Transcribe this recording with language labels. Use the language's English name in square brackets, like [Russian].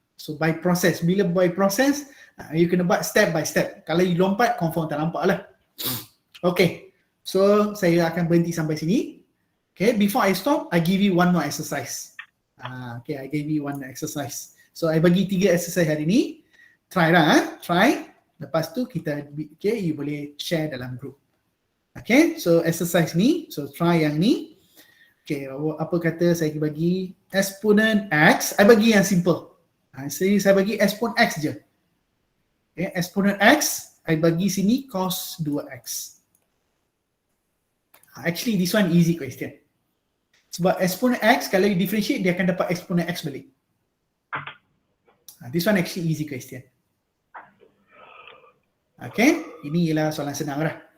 [Malay] So by process, bila by process, you kena buat step by step. Kalau you lompat, confirm tak nampak lah. Okay, so saya akan berhenti sampai sini. [English] Okay, before I stop, I give you one more exercise. Okay, I give you one exercise. [Malay] So I bagi 3 exercise hari ni. Try lah, try. Lepas tu kita, okay, you boleh share dalam group. Okay, so exercise ni, so try yang ni. Okay, apa kata saya bagi exponent X, I bagi yang simple. Saya bagi exponent X je. Okay, exponent X, I bagi sini cos 2X. [English] Actually, this one easy question. [Malay] Sebab exponent X, kalau you differentiate, dia akan dapat exponent X balik. [English] This one actually easy question. [Malay] Okay, ini ialah soalan senang lah.